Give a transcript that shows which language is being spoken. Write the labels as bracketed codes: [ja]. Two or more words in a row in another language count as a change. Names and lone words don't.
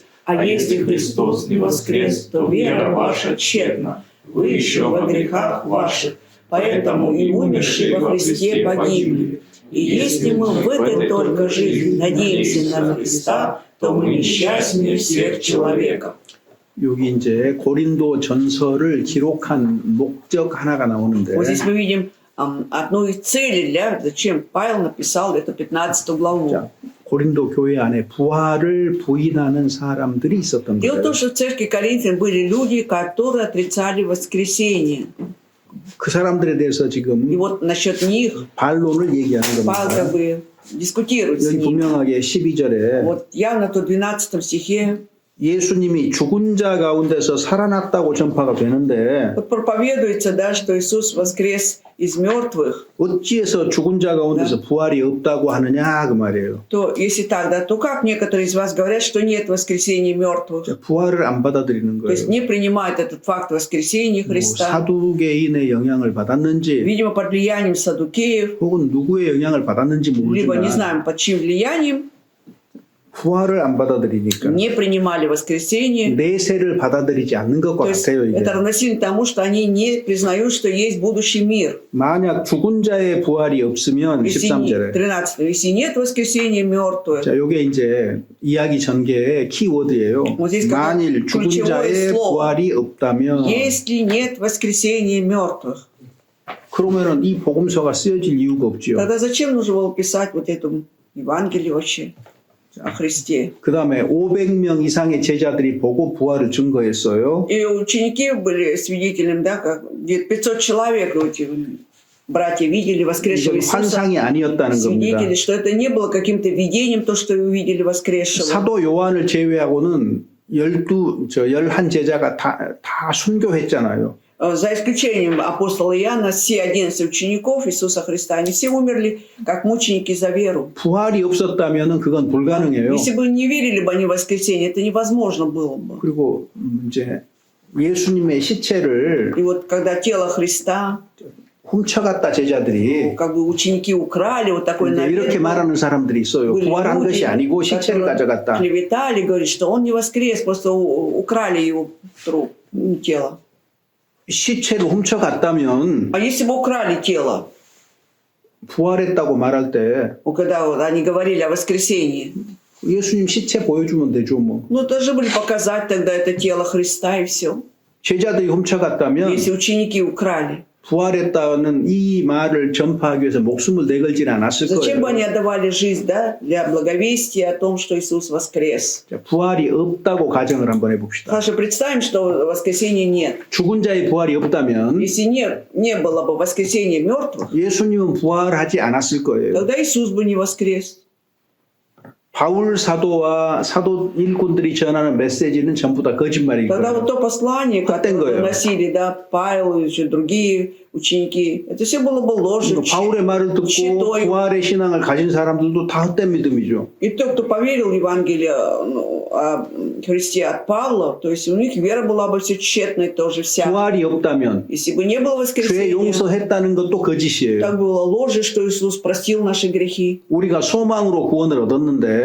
[ru] А если Христос не воскрес, то вера ваша тщетна. Вы еще во грехах ваших, поэтому и умершие во Христе погибли. И если мы в этой только жизни надеемся на Христа, то мы несчастнее всех человеков. [ko] 여기 이제 고린도 전서를 기록한 목적 하나가 나오는데 [ru] Вот здесь мы видим одну из целей, зачем Павел написал эту 15 главу. [ko] 자, 고린도 교회 안에 부활을 부인하는 사람들이 있었던 [ru] Дело в [ko] 거예요. [ru] том, что в церкви Коринфян были люди, которые отрицали воскресение. [ko] 그 사람들에 대해서 [ru] И [ko] 지금 [ru] вот насчет них [ko] 반론을 얘기하는 [ru] Павел как [ko] 겁니다. [ru] бы дискутирует с [ko] 여기 [ru] ними. [ko] 분명하게 12절에 [ru] Вот явно тут в 12 стихе [ko] 예수님이 죽은 자 가운데서 살아났다고 전파가 되는데 [ru] вот проповедуется, да, что Иисус воскрес из мертвых. [ko] 어찌해서 죽은 자 가운데서 부활이 없다고 하느냐 그 말이에요. [ru] То если так, да, то как некоторые из вас говорят, что нет воскресения мертвых? [ko] 자, 부활을 안 받아들이는 [ru] То есть [ko] 거예요. [ru] не принимают этот факт воскресения [ko] 뭐 [ru] Христа. [ko] 사두개인의 영향을 받았는지 [ru] Видимо, под влиянием садукеев, [ko] 혹은 누구의 영향을 받았는지 [ru] либо не [ko] 모르지만 [ru] знаем под чьим влиянием, [ko] 부활을 안 받아들이니까 [ru] не принимали воскресение. [ko] 내세를 받아들이지 않는 것과 [ru] То есть [ko] 같아요. 이게. [ru] это равносильно тому, что они не признают, что есть будущий мир. [ko] 만약 죽은 자의 부활이 없으면 [ru] Если [ko] 13절에 [ru] 13, если нет воскресения мертвых, [ko] 자, 요게 이제 이야기 전개의 키워드예요. [ru] Вот здесь как [ko] 만일 죽은 [ru] ключевое [ko] 자의 [ru] слово. [ko] 부활이 없다면 [ru] если нет воскресения мертвых, [ko] 그러면은 이 복음서가 쓰여질 이유가 없지요. [ru] тогда зачем нужно было писать вот эту Евангелие вообще о Христе? [ko] 그 다음에 500명 이상의 제자들이 보고 부활을 증거했어요. [ru] И ученики были свидетелем, да, как где-то 500 человек эти братья видели воскресшего [ko] 이건 [ru] Иисуса. [ko] 환상이 아니었다는 겁니다. [ru] Свидетели, что это не было каким-то видением, то, что увидели воскресшего. [ko] 사도 요한을 제외하고는 11 제자가 다 순교했잖아요. [ru] За исключением апостола Иоанна, все 11 учеников Иисуса Христа, они все умерли как мученики за веру. [ko] 부활이 없었다면 그건 불가능해요. [ru] Если бы не верили бы они в воскресенье, это невозможно было бы. [ko] 그리고 이제 예수님의 시체를 [ru] И вот когда тело Христа, [ko] 훔쳐갔다 제자들이 [ru] как бы ученики украли, вот такой [ko] 이제 [ru] намек [ko] 이렇게 [ru] был. [ko] 말하는 사람들이 있어요. [ru] Были [ko] 부활한 [ru] люди, [ko] 것이 아니고 시체를 [ru] которые [ko] 가져갔다. [ru] клеветали, говорят, что он не воскрес, просто украли его труп, тело. [ko] 시체를 훔쳐갔다면 [ru] А если бы украли тело, [ko] 부활했다고 말할 때 [ru] когда вот они говорили о воскресении, [ko] 예수님 시체 보여주면 되죠 뭐. [ru] ну должны были показать тогда это тело Христа и все. [ko] 제자들이 훔쳐갔다면 [ru] Если ученики украли, [ko] 부활했다는 이 말을 전파하기 위해서 목숨을 내걸진 않았을 [ru] Зачем бы они [ko] 거예요. [ru] отдавали жизнь, да, для благовестия о том, что Иисус воскрес? [ko] 자, 부활이 없다고 가정을 한번 해봅시다. [ru] Хорошо, представим, что воскресения нет. [ko] 죽은 자의 부활이 없다면 [ru] Если не было бы воскресения мертвых, [ko] 예수님은 부활하지 않았을 거예요. [ru] тогда Иисус бы не воскрес. [ko] 바울 사도와 사도 일꾼들이 전하는 메시지는 전부 다 거짓말이기 [ru] Тогда вот [ko] 때문에 [ru] то послание, которое [ko] 거예요. [ru] носили, да, Павел и еще другие ученики, это все было бы ложью. [ko] 바울의 말을 듣고 [ru] читой. [ko] 부활의 신앙을 가진 사람들도 다 헛된 믿음이죠. [ru] И тот, кто поверил в Евангелие о Христе от Павла, то есть у них вера была бы все тщетной тоже вся. [ko] 부활이 없다면 [ru] Если бы не было [ko] 죄 [ru] воскресения, [ko] 용서했다는 것도 거짓이에요. [ru] так было ложью, что Иисус простил наши грехи. [ko] 우리가 소망으로 구원을 얻었는데